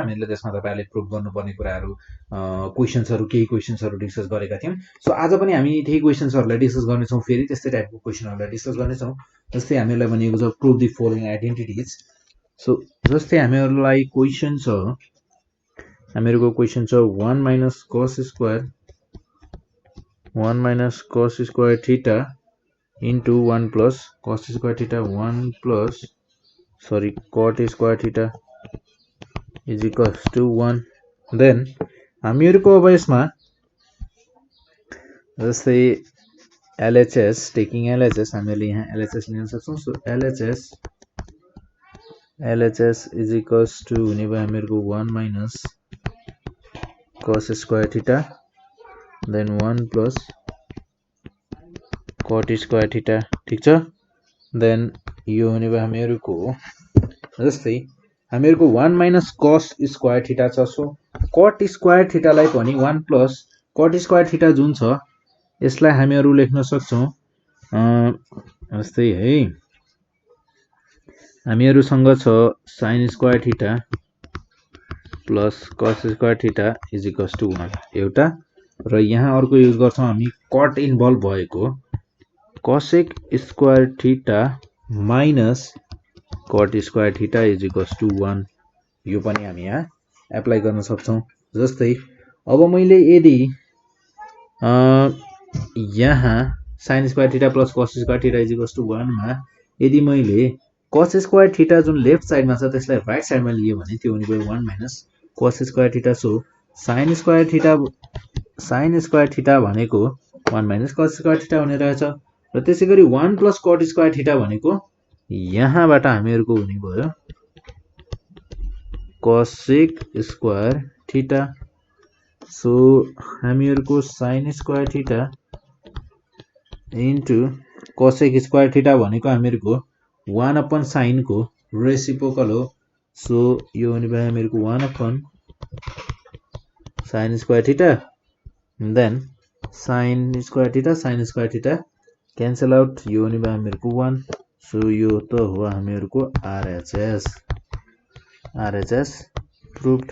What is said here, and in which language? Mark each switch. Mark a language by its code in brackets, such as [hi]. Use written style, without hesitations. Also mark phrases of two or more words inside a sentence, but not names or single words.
[ne] हामीहरुले त्यसमा तपाईहरुले प्रुभ गर्नुपर्ने कुराहरु केही क्वेशन्सहरु डिस्कस गरेका थियौं। सो आज पनि हामी त्यही क्वेशन्सहरुलाई डिस्कस गर्ने छौं। फेरि त्यस्तै टाइपको क्वेशनहरुलाई डिस्कस गर्ने छौं। जस्तै हामीहरुलाई भनिएको छ [en] prove the following identities. [ne] सो जस्तै हामीहरुलाई क्वेशन छ, हामीहरुको क्वेशन छ [en] 1 minus cos square theta into 1 plus cot square theta is equals to 1. [ne] Then हामीहरुको अब यसमा जस्तै [en] LHS taking LHS [ne] हामीले यहाँ LHS लिन सक्छौं। [en] सो LHS is equals to [ne] हुने भयो हामीहरुको [en] 1 minus cos square theta then 1 plus cot square theta, [ne] ठीक छ। then यो हुने भयो हामीहरुको जस्तै हामीहरुको [en] 1 minus cos square theta [ne] छ। [en] सो cot square theta [ne] लाई पनि [en] 1 plus cot square theta [ne] जुन छ यसलाई हामीहरु लेख्न सक्छौं जस्तै है हामीहरुसँग छ [en] sin square theta plus cos square theta is equals to 1 एउटा, [ne] र यहाँ अर्को युज गर्छौं हामी [en] cot [ne] इन्भल्भ भएको [en] cosec square theta minus cot square theta is equals to 1। [ne] यो पनि हामी यहाँ एप्लाई गर्न सक्छौं। जस्तै अब मैले यदि यहाँ [en] sin square theta plus cos square theta is equals to 1 [ne] मा यदि मैले [en] cos square theta [ne] जुन [en] left side [ne] छ त्यसलाई [en] right side [ne] लियो भने त्यो हुने भयो [en] 1 minus cos square theta। सो sin square theta भनेको 1 minus cos square theta [ne] हुने रहेछ, र त्यसैगरी [en] 1 plus cot square theta [ne] भनेको यहाँबाट हामीहरुको हुने भयो [en] cosec square theta। सो हामीहरुको sin square theta into cosec square theta [ne] भनेको हामीहरुको [en] 1 upon sin [ne] को रेसिप्रोकल हो। सो यो हुने भयो हामीहरुको [en] 1 upon sin square theta then sin square theta cancel out, [ne] यो हुने भयो हामीहरुको 1। सो यो त हो हामीहरुको [en] RHS proved।